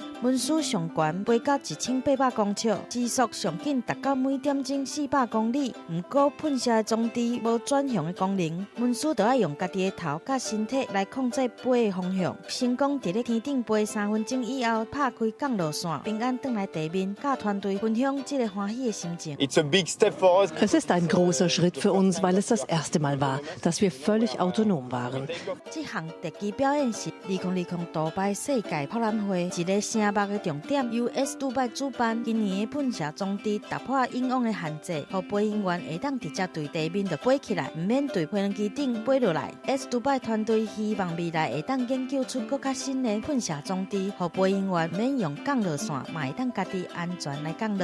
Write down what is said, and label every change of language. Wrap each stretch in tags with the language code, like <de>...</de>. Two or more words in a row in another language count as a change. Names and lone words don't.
<nan>文书上悬飞到1800公尺，时速上紧达到每点钟400公里。不过喷射的装置无转向的功能，文书就要用家己的头甲身体来控制飞的方向。成功伫咧天顶飞3分钟以后，拍开降落伞，平安返来地面，甲团队分享这个欢喜的心情。</nan> <de>Es ist ein großer Schritt für uns, weil es das erste Mal war, dass wir völlig autonom waren.</de> <nan>这项特技表演是2020杜拜世界博览会一个声目的重点，由 S 杜拜主办。今年的喷射装置突破以往的限制，让飞行员会当直接对地面就飞起来，唔免对飞机顶飞落来。S 杜拜团队希望未来会当研究出更较新的喷射装置，让飞行员免用降落伞，嘛会当家己安全来降落。</nan>